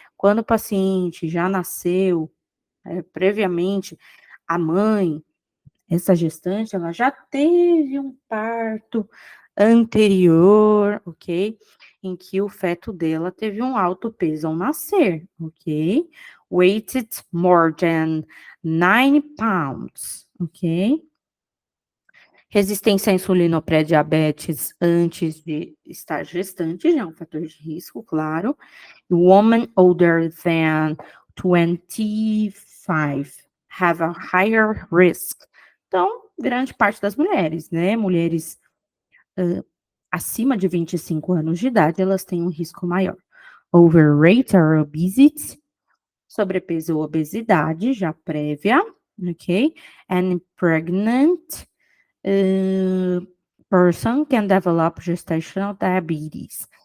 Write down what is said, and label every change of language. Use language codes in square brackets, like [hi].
[pt] Quando o paciente já nasceu, previamente, a mãe, essa gestante, ela já teve um parto anterior, ok? Em que o feto dela teve um alto peso ao nascer, ok? [en] Weighted more than 9 pounds, ok? [pt] Resistência à insulina ou pré-diabetes antes de estar gestante, já é um fator de risco, claro. [en] Women older than 25 have a higher risk. [pt] Então, grande parte das mulheres, né? Mulheres acima de 25 anos de idade, elas têm um risco maior. [en] Overweight or obesity, [pt] sobrepeso ou obesidade já prévia, ok? [en] And pregnant person can develop gestational diabetes.